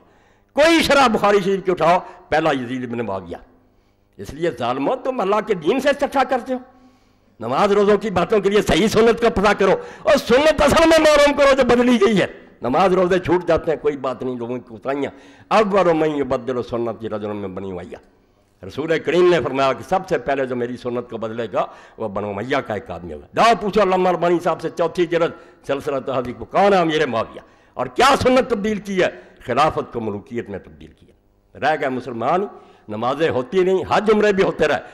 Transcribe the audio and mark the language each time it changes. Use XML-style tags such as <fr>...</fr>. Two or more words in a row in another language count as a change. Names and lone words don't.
<ur>کوئی شرح بخاری شریف کی اٹھاؤ، پہلا یزید بن معاویہ۔ اس لیے ظالموں تم اللہ کے دین سے استفسار کرتے ہو، نماز روزوں کی باتوں کے لیے صحیح سنت کا پتہ کرو، اور سنت اصل میں معلوم کرو جو بدلی گئی ہے۔ نماز روزے چھوٹ جاتے ہیں، کوئی بات نہیں، لوگوں کی کوتاہیاں۔</ur> <ar>اول من یبدل سنتی رجل من بنی امیہ،</ar> <ur>رسول کریم نے فرمایا کہ سب سے پہلے جو میری سنت کو بدلے گا وہ بنو امیہ کا ایک آدمی ہوگا۔ جاؤ پوچھو علامہ البانی صاحب سے، 4 جلد سلسلہ تحذیب کو، کون ہے امیر معاویہ اور کیا سنت تبدیل کی ہے؟ خلافت کو ملوکیت میں تبدیل کیا۔ رہ گئے مسلمان، نمازیں ہوتی نہیں، حج عمرے بھی ہوتے رہے۔</ur>